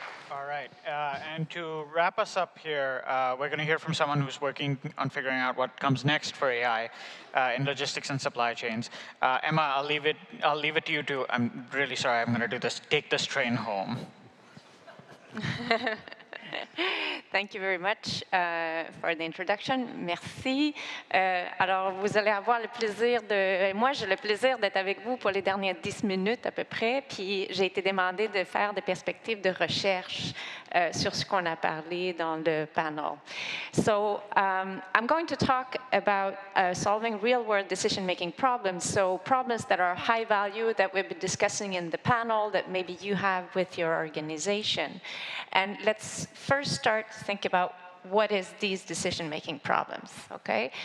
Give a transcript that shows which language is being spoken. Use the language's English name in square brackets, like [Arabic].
[English] All right, and to wrap us up here, we're going to hear from someone who's working on figuring out what comes next for AI in logistics and supply chains. Emma, I'll leave it to you to. I'm really sorry, I'm going to do this. Take this train home. Thank you very much for the introduction. [French] Merci. Alors, vous allez avoir le plaisir moi, j'ai le plaisir d'être avec vous pour les dernières 10 minutes à peu près. Puis, j'ai été demandé de faire des perspectives de recherche sur ce qu'on a parlé dans le panel. [English] So, I'm going to talk about solving real-world decision-making problems. So, problems that are high value that we've been discussing in the panel that maybe you have with your organization. And let's first start to think about what is these decision-making problems, okay?